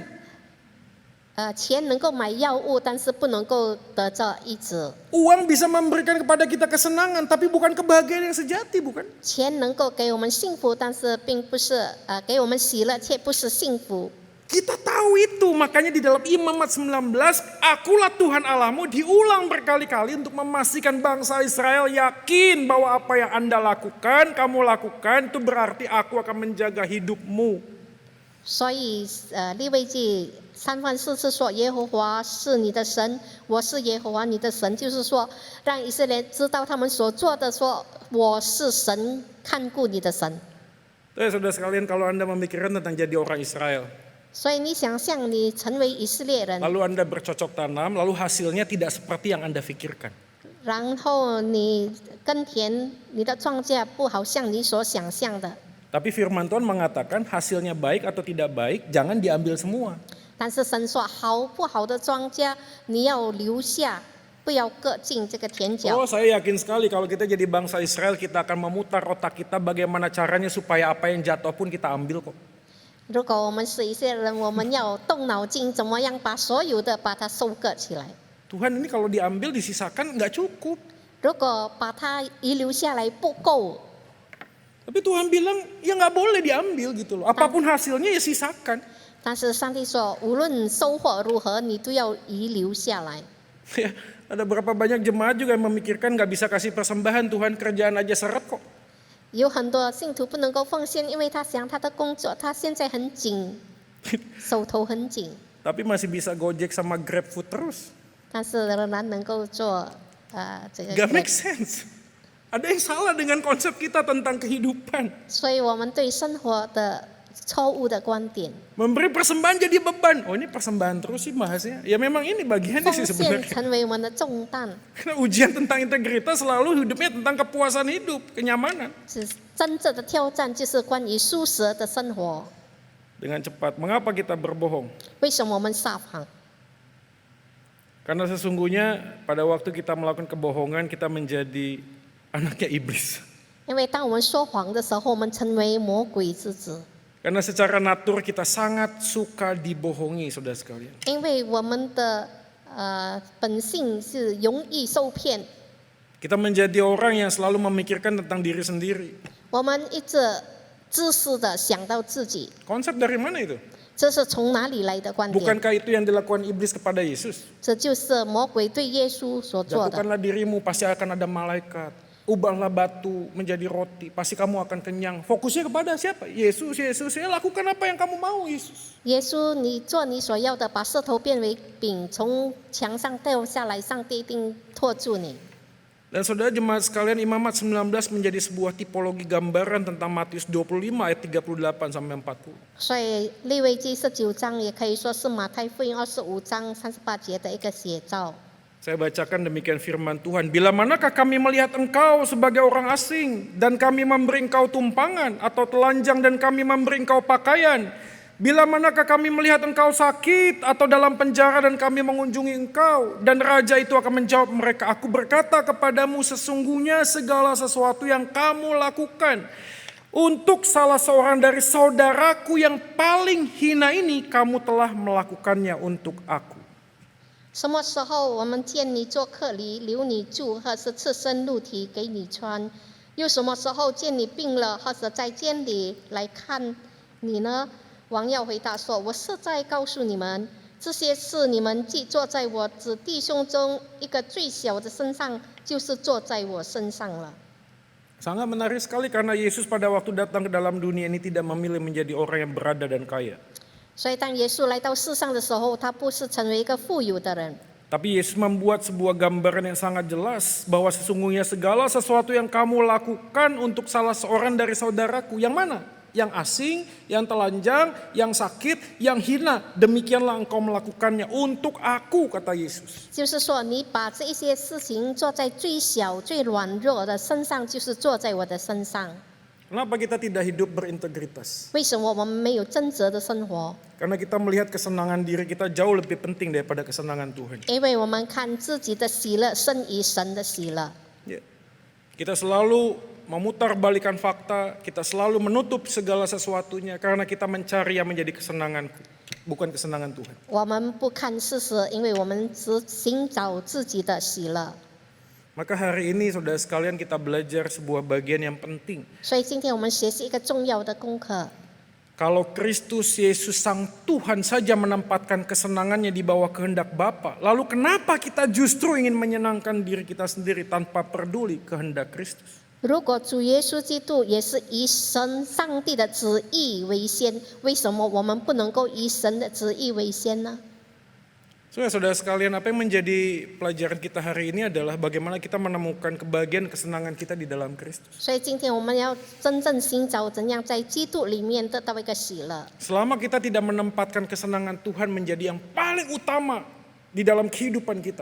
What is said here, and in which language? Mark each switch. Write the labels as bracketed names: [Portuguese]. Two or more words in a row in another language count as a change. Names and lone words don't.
[Chinese] 钱能够买药物，但是不能够得到医治。 [Indonesian] Uang bisa memberikan kepada kita kesenangan, tapi bukan kebahagiaan yang sejati, bukan? [Chinese] 钱能够给我们幸福，但是并不是给我们喜乐，却不是幸福。 [Indonesian] Kita tahu itu, makanya di dalam Imamat 19, akulah Tuhan Allahmu diulang berkali-kali untuk memastikan bangsa Israel yakin bahwa apa yang Anda lakukan, kamu lakukan, itu berarti aku akan menjaga hidupmu. [Chinese] 所以利未记3番4次说耶和华是你的神，我是耶和华你的神，就是说让以色列知道他们所做的，说我是神，看顾你的神。 [Indonesian] Tapi saudara sekalian, kalau Anda memikirkan tentang jadi orang Israel, [Chinese] 所以你想象你成为以色列人， [Indonesian] lalu Anda bercocok tanam, lalu hasilnya tidak seperti yang Anda pikirkan. [Chinese] 然后你耕田，你的庄稼不好像你所想象的。 [Indonesian] Tapi firman Tuhan mengatakan hasilnya baik atau tidak baik, jangan diambil semua. [Chinese] 但是神说好不好的庄稼你要留下，不要各进这个田角。 [Indonesian] Oh, saya yakin sekali kalau kita jadi bangsa Israel, kita akan memutar otak kita bagaimana caranya supaya apa yang jatuh pun kita ambil kok. [Chinese] 如果我们是一些人，我们要动脑筋，怎么样把所有的把它收割起来。 [Indonesian] Tuhan ini kalau diambil disisakan nggak cukup. [Chinese] 如果把它遗留下来不够， [Indonesian] Tapi Tuhan bilang ya nggak boleh diambil gitu loh. Apapun hasilnya ya sisakan. [Chinese] 但是上帝说，无论收获如何，你都要遗留下来。 [Indonesian] Ya, ada berapa banyak jemaat juga yang memikirkan nggak bisa kasih persembahan, Tuhan kerjaan aja seret kok. [Chinese] 有很多信徒不能够奉献，因为他想他的工作，他现在很紧，手头很紧， [Indonesian] Tapi masih bisa Gojek sama GrabFood terus. [Chinese] 但是仍然能够做这个。 [English] Gak make sense. [Indonesian] Ada yang salah dengan konsep kita tentang kehidupan. [Chinese] 所以我们对生活的错误的观点， [Indonesian] Memberi persembahan jadi beban. Oh ini persembahan terus sih bahasnya. Ya memang ini bagiannya [Chinese] 奉 [Indonesian] sih [Chinese] 献 [Indonesian] sebenarnya. [Chinese] 成为我们的重担。 [Indonesian] Karena ujian tentang integritas selalu hidupnya tentang kepuasan hidup, kenyamanan. [Chinese] 真正的挑战就是关于舒适的生活。 [Indonesian] Dengan cepat, mengapa kita berbohong? [Chinese] 为什么我们撒谎？ [Indonesian] Karena sesungguhnya pada waktu kita melakukan kebohongan kita menjadi anaknya iblis. [Chinese] 因为当我们说谎的时候，我们成为魔鬼之子。 [Indonesian] Karena secara natur kita sangat suka dibohongi, saudara sekalian. [Chinese] 因为我们的本性是容易受骗。 [Indonesian] Kita menjadi orang yang selalu memikirkan tentang diri sendiri. [Chinese] 我们一直自私的想到自己， [Indonesian] Konsep dari mana itu? [Chinese] 这是从哪里来的观点？ [Indonesian] Bukankah itu yang dilakukan iblis kepada Yesus? [Chinese] 这就是魔鬼对耶稣所做的。 [Indonesian] Jatuhkanlah dirimu, pasti akan ada malaikat. Ubahlah batu menjadi roti, pasti kamu akan kenyang. Fokusnya kepada siapa? Yesus, Yesus. Ya, lakukan apa yang kamu mau, Yesus. [Chinese] 耶稣，你做你所要的，把石头变为饼，从墙上掉下来，上帝一定托住你。 [Indonesian] Dan saudara jemaat sekalian, Imamat 19 menjadi sebuah tipologi gambaran tentang Matius 25 ayat 38 sampai 40. [Chinese] 所以利未记19章也可以说是马太福音25章38节的一个写照。 [Indonesian] Saya bacakan demikian firman Tuhan. Bila manakah kami melihat engkau sebagai orang asing dan kami memberi engkau tumpangan, atau telanjang dan kami memberi engkau pakaian? Bila manakah kami melihat engkau sakit atau dalam penjara dan kami mengunjungi engkau? Dan raja itu akan menjawab mereka, aku berkata kepadamu, sesungguhnya segala sesuatu yang kamu lakukan untuk salah seorang dari saudaraku yang paling hina ini, kamu telah melakukannya untuk aku. [Chinese] 什么时候我们见你做客旅，留你住，或是赤身露体给你穿？又什么时候见你病了，或者在监里来看你呢？王要回答说：“我实在告诉你们，这些事你们既做在我子弟兄中一个最小的身上，就是做在我身上了。” [Indonesian] Sangat menarik sekali karena Yesus pada waktu datang ke dalam dunia ini tidak memilih menjadi orang yang berada dan kaya. [Chinese] 所以当耶稣来到世上的时候，他不是成为一个富有的人， [Indonesian] Tapi Yesus membuat sebuah gambaran yang sangat jelas bahwa sesungguhnya segala sesuatu yang kamu lakukan untuk salah seorang dari saudaraku, yang mana? Yang asing, yang telanjang, yang sakit, yang hina, demikianlah engkau melakukannya untuk aku, kata Yesus. [Chinese] 就是说你把这一些事情做在最小、最软弱的身上，就是做在我的身上。 [Indonesian] Kenapa kita tidak hidup berintegritas? [Chinese] 为什么我们没有真实的生活？ [Indonesian] Karena kita melihat kesenangan diri kita jauh lebih penting daripada kesenangan Tuhan. [Chinese] 因为我们看自己的喜乐胜于神的喜乐。 [Indonesian] Ya. Kita selalu memutarbalikkan fakta, kita selalu menutup segala sesuatunya karena kita mencari yang menjadi kesenanganku, bukan kesenangan Tuhan. [Chinese] 我们不看事实，因为我们只寻找自己的喜乐。 [Indonesian] Maka hari ini saudara sekalian kita belajar sebuah bagian yang penting. [Chinese] 所以今天我们学习一个重要的功课。 [Indonesian] Kalau Kristus Yesus Sang Tuhan saja menempatkan kesenangannya di bawah kehendak Bapa, lalu kenapa kita justru ingin menyenangkan diri kita sendiri tanpa peduli kehendak Kristus? [Chinese] 如果主耶稣基督也是以神上帝的旨意为先，为什么我们不能够以神的旨意为先呢？ [Indonesian] Saudara sekalian, apa yang menjadi pelajaran kita hari ini adalah bagaimana kita menemukan kebahagiaan kesenangan kita di dalam Kristus. [Chinese] 所以今天我们要真正寻找怎样在基督里面得到一个喜乐。 [Indonesian] Selama kita tidak menempatkan kesenangan Tuhan menjadi yang paling utama di dalam kehidupan kita,